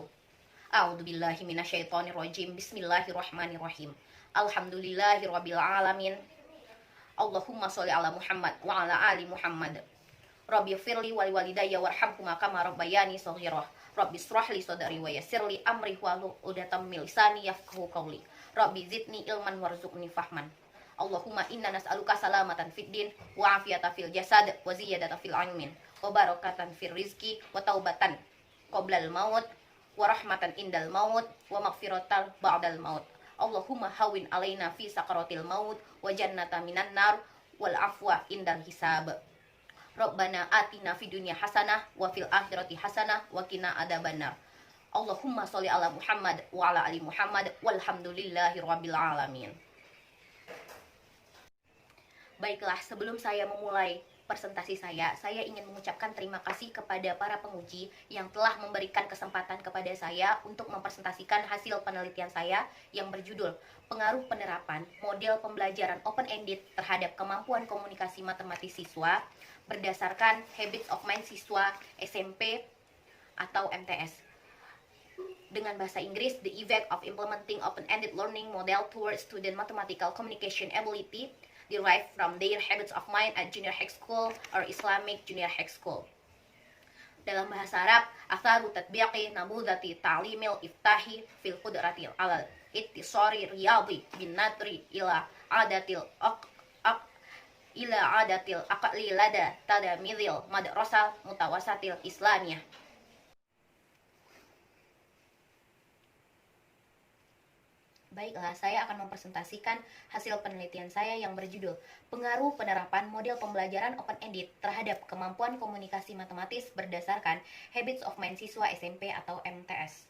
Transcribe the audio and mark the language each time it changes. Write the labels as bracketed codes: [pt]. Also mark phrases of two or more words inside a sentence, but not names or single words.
[ar] أعوذ بالله من الشيطان الرجيم. بسم الله الرحمن الرحيم. الحمد لله رب العالمين. اللهم صل على محمد وعلى آل محمد. رب اغفر لي ولوالدي وارحمهما كما ربياني صغيرا. رب اشرح لي صدري ويسر لي أمري واحلل عقدة من لساني يفقهوا قولي. رب زدني علما وارزقني فهما. اللهم إنا نسألك سلامة في الدين وعافية في الجسد وزيادة في العلم وبركة في الرزق وتوبة قبل الموت ورحمة عند الموت ومغفرة بعد الموت. اللهم هون علينا في سكرات الموت والنجاة من النار والعفو عند الحساب. ربنا آتنا في الدنيا حسنة وفي الآخرة حسنة وقنا عذاب النار. اللهم صل على محمد وعلى آل محمد والحمد لله رب العالمين. [id] Baiklah, sebelum saya memulai presentasi saya ingin mengucapkan terima kasih kepada para penguji yang telah memberikan kesempatan kepada saya untuk mempresentasikan hasil penelitian saya yang berjudul Pengaruh Penerapan Model Pembelajaran Open-Ended terhadap Kemampuan Komunikasi Matematis Siswa berdasarkan Habits of Mind Siswa SMP atau MTS. Dengan bahasa Inggris, [en] The Effect of Implementing Open-Ended Learning Model Towards Student Mathematical Communication Ability derived from their habits of mind at junior high school or Islamic junior high school. [id] Dalam bahasa Arab, [ar] أثر تطبيق نموذج تعليم الانفتاح في القدرة على الاتصال الرياضي بالنظر إلى عادات العقل لدى تلاميذ المدرسة المتوسطة الإسلامية. [id] Baiklah, saya akan mempresentasikan hasil penelitian saya yang berjudul Pengaruh Penerapan Model Pembelajaran Open-Ended terhadap Kemampuan Komunikasi Matematis berdasarkan Habits of Mind Siswa SMP atau MTS.